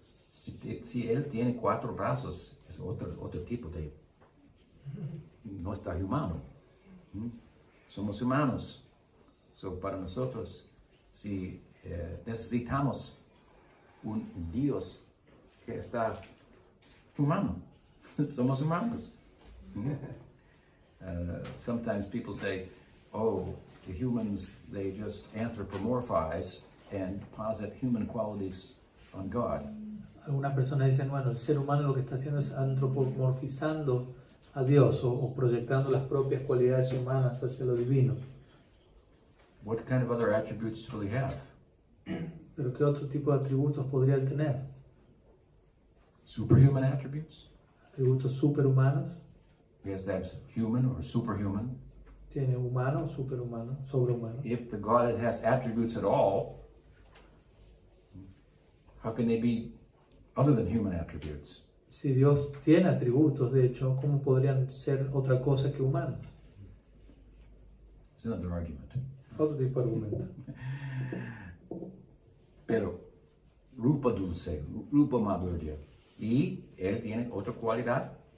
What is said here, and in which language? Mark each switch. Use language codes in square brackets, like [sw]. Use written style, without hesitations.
[es] Si él tiene 4 brazos, es otro tipo de... No está humano. Somos humanos. So, para nosotros, si necesitamos un Dios que está humano, somos humanos. [en] Sometimes people say, oh, the humans, they just anthropomorphize and posit human qualities on God. [es] Algunas personas dicen, bueno, el ser humano lo que está haciendo es antropomorfizando a Dios o proyectando las propias cualidades humanas hacia lo divino. [en] What kind of other attributes do we have? [es] Pero ¿qué otro tipo de atributos podría él tener? [en] Superhuman attributes? [es] Atributos superhumanos. [en] He has to have human or superhuman. [es] Tiene humano, superhumano, sobrehumano. [en] If the God has attributes at all, how can they be other than human attributes? [es] Si Dios tiene atributos, de hecho, ¿cómo podrían ser otra cosa que humanos? [en] It's another argument. [es] Otro tipo de argumento. Pero Rupa Dulce, Rupa Madhurya. Y él tiene otra cualidad.